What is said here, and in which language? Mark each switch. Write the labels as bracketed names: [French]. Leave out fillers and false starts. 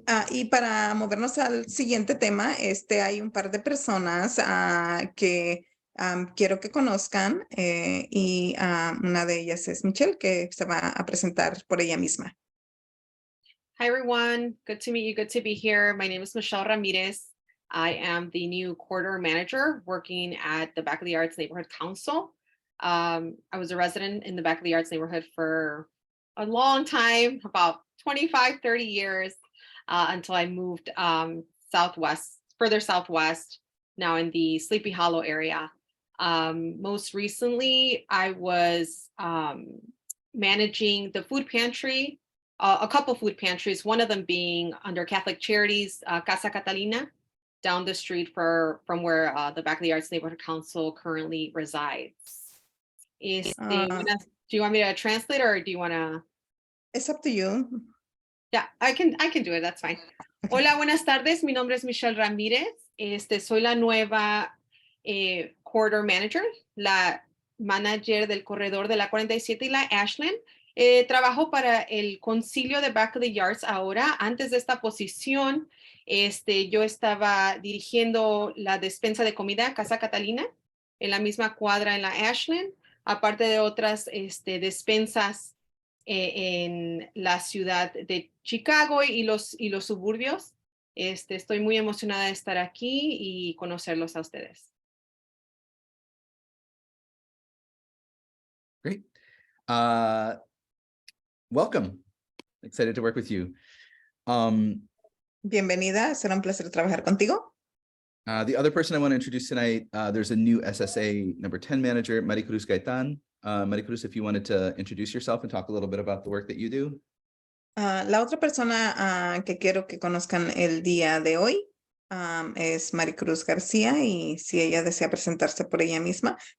[Spanish] Y para movernos al siguiente tema, hay un par de personas que quiero que conozcan y una de ellas es Michelle, que se va a presentar por ella misma. [English] Hi, everyone. Good to meet you. Good to be here. My name is Michelle Ramirez. I am the new corridor manager working at the Back of the Arts Neighborhood Council. I was a resident in the Back of the Arts neighborhood for a long time, about 25, 30 years, until I moved further southwest, now in the Sleepy Hollow area. Most recently, I was managing the food pantry, a couple food pantries, one of them being under Catholic Charities, Casa Catalina, down the street from where the Back of the Arts Neighborhood Council currently resides. Do you want me to translate or do you want to? It's up to you. Yeah, I can do it. That's fine. [Spanish] Hola, buenas tardes. Mi nombre es Michelle Ramírez. Soy la nueva corridor manager, la manager del corredor de la 47 y la Ashland. Trabajo para el concilio de Back of the Yards ahora. Antes de esta posición, yo estaba dirigiendo la despensa de comida Casa Catalina en la misma cuadra en la Ashland, aparte de otras despensas en la ciudad de Chicago y los suburbios. Estoy muy emocionada de estar aquí y conocerlos a ustedes. [English] Great. Welcome. Excited to work with you. [Spanish] Bienvenida, será un placer trabajar contigo. [English] The other person I want to introduce tonight, there's a new SSA number 10 manager, Maricruz Gaitan. Maricruz, if you wanted to introduce yourself and talk a little bit about the work that you do. [Spanish] La otra persona que quiero que conozcan el día de hoy es Maricruz García, y si ella desea presentarse por ella misma.